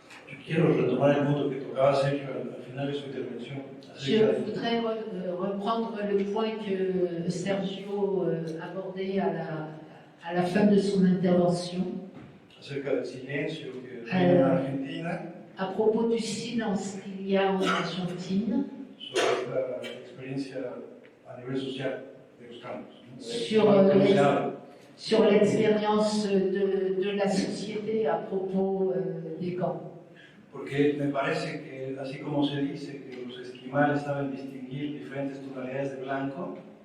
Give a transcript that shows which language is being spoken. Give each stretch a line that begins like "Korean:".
Spanish: Yo quiero retomar el punto que tocaba Sergio al final de su intervención.
French: Je voudrais reprendre le point que Sergio abordait à la fin de son intervention
Spanish: Acerca del silencio que hay en Argentina
French: à propos du silence qu'il y a en Argentine
Spanish: sobre esta experiencia a nivel social de los campos. ¿No?
French: sur,
Spanish: ¿Cómo se habla?
French: sur l'expérience de la société à propos des camps.
Spanish: Porque me parece que, así como se dice que los esquimales saben distinguir diferentes tonalidades de blanco,